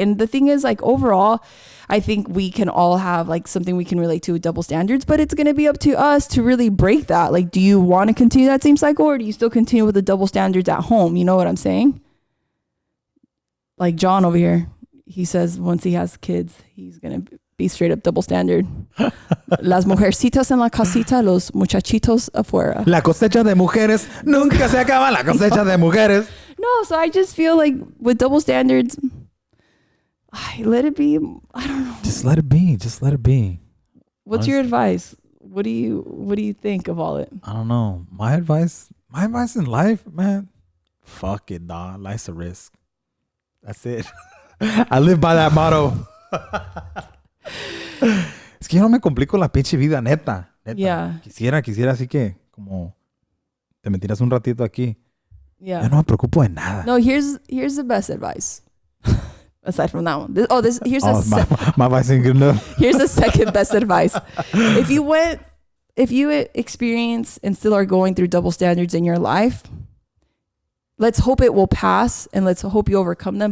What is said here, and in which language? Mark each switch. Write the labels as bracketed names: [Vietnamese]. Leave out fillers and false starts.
[English] And the thing is, like, overall, I think we can all have like something we can relate to with double standards, but it's going to be up to us to really break that. Like, do you want to continue that same cycle, or do you still continue with the double standards at home? You know what I'm saying? Like John over here, he says once he has kids, he's going to be straight up double standard. [Spanish] Las mujercitas en la casita, los muchachitos afuera. La cosecha de mujeres nunca se acaba, la cosecha de mujeres. [English] No, so I just feel like with double standards, let it be. I don't know. Just let it be. Just let it be. What's your advice? What do you think of all it? I don't know. My advice in life, man, fuck it, dog. Life's a risk. That's it. I live by that motto. [Spanish] Es que yo no me complico la pinche vida, neta. [English] Yeah. [Spanish] Quisiera así que como te metieras un ratito aquí. [English] Yeah. [Spanish] Yo no me preocupo de nada. [English] No, here's the best advice. Aside from that one. My advice ain't good enough. Here's the second best advice. If you experience and still are going through double standards in your life, let's hope it will pass and let's hope you overcome them.